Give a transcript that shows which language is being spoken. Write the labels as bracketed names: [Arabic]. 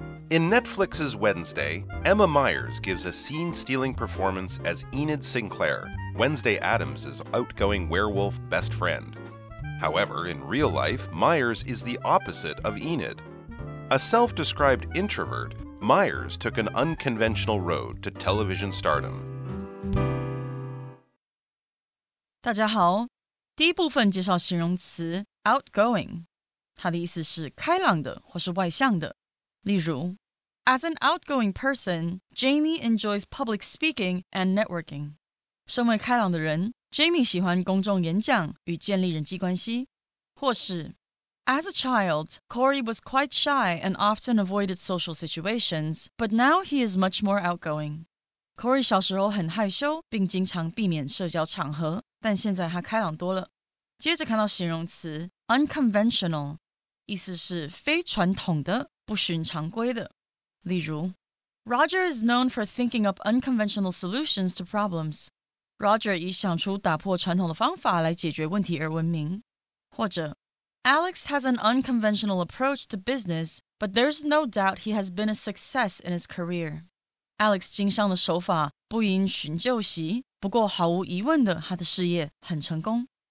[English] In Netflix's Wednesday, Emma Myers gives a scene-stealing performance as Enid Sinclair, Wednesday Addams' outgoing werewolf best friend. However, in real life, Myers is the opposite of Enid. A self-described introvert, Myers took an unconventional road to television stardom. [Chinese] 大家好，第一部分介绍形容词 outgoing， 它的意思是开朗的或是外向的。例如 [English] As an outgoing person, Jamie enjoys public speaking and networking. [Chinese] 身为开朗的人 Jamie 喜欢公众演讲与建立人际关系。或是 [English] As a child, Corey was quite shy and often avoided social situations, but now he is much more outgoing. [Chinese] Corey 小时候很害羞，并经常避免社交场合，但现在他开朗多了。接着看到形容词 unconventional， 意思是非传统的、不寻常规的。例如 [English] Roger is known for thinking up unconventional solutions to problems. [Chinese] Roger 以想出打破传统的方法来解决问题而闻名。或者 [English] Alex has an unconventional approach to business, but there's no doubt he has been a success in his career. [Chinese] Alex 经商的手法不因循旧习，不过毫无疑问的，他的事业很成功。